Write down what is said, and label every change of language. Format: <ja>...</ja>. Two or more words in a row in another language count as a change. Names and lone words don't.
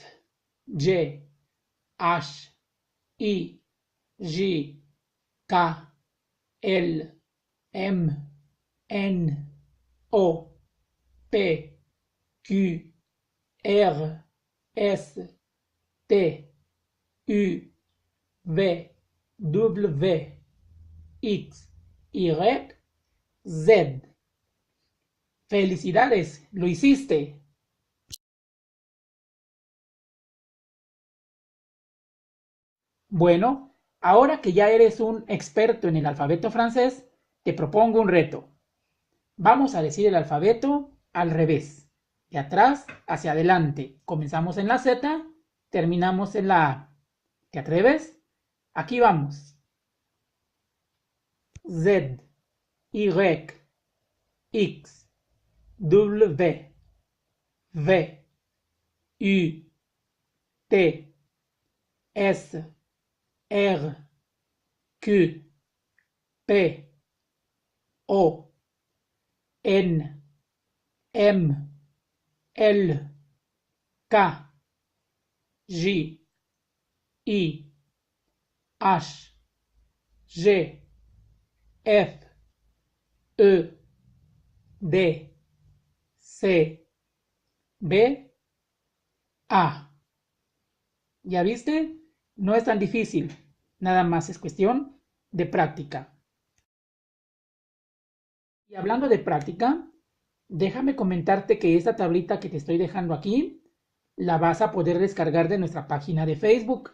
<fr>G, H, I, J, K, L, M, N, O, P, Q, R, S, T, U, V, W, X, Y, Z.</fr> <es>¡Felicidades! ¡Lo hiciste! Bueno, ahora que ya eres un experto en el alfabeto francés, te propongo un reto. Vamos a decir el alfabeto al revés, de atrás hacia adelante. Comenzamos en la Z, terminamos en la A. ¿Te atreves? Aquí vamos.</es> <fr>Z, Y, X, W, V, U, T, S, R, Q, P, O, N, M, L, K, J, I, H, G, F, E, D, C, B, A.</fr> <es>¿Ya viste? No es tan difícil, nada más es cuestión de práctica. Y hablando de práctica, déjame comentarte que esta tablita que te estoy dejando aquí, la vas a poder descargar de nuestra página de Facebook.</es>